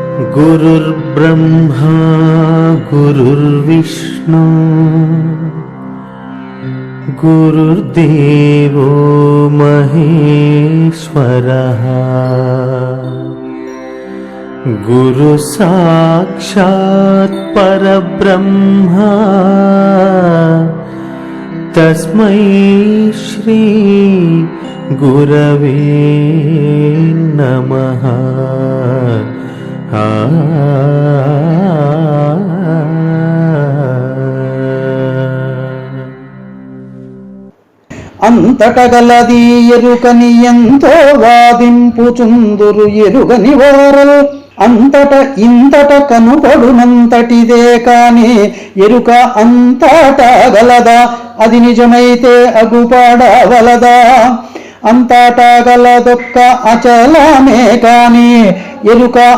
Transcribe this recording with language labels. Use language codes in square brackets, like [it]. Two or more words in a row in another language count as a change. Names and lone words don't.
[sa] गुरुर्ब्रह्मा गुरुर्विष्णु गुरुर्देवो महेश्वरः गुरु साक्षात् परब्रह्मा तस्मै श्री गुरवे नमः। [te] అంతటగలది ఎరుకని ఎంతో వాదింపుచుందురు ఎరుగని వారల్ అంతట ఇంతట కనుపడునంతటిదే కాని ఎరుక అంతటగలదా అది నిజమైతే అగుపడవలదా అంతటగలదొక్క అచలమే కాని ఎరుక